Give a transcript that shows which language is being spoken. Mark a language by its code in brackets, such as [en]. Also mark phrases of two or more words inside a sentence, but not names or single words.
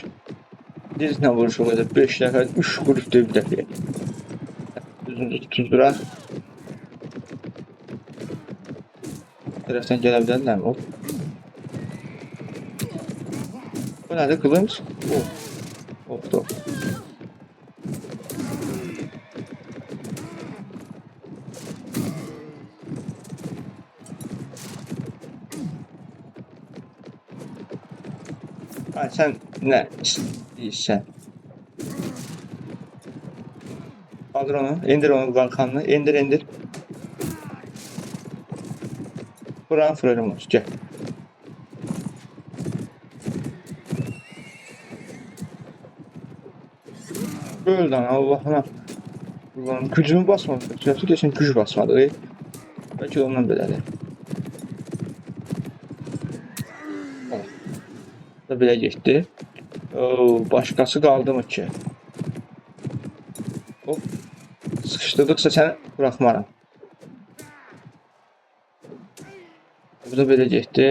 [az] Dizlə vuruş o qədər. 5 nəfər 3 vuruş bir dəfəyə. Özünüzü tutuzduraq. Tərəfdən gələ bilərlərmi? Hop. Bu nədir? Qılınc? Oh. Hop da. Ha, [tr] sen ne [az] istəyirsən? [tr] Kaldır onu. İndir onu kalkanını. İndir indir. Buranın fırınım olsun. Gel. Öl lan Allah'ına. Ulan gücümü basmadı. Sözü geçen güç basmadı. [az] Belki ondan belədir. Oh. Da belə getdi. Oo, başqası qaldı mı ki? Hop. Sıxışdırdıqsa səni buraxmaram. Bu da belə getdi.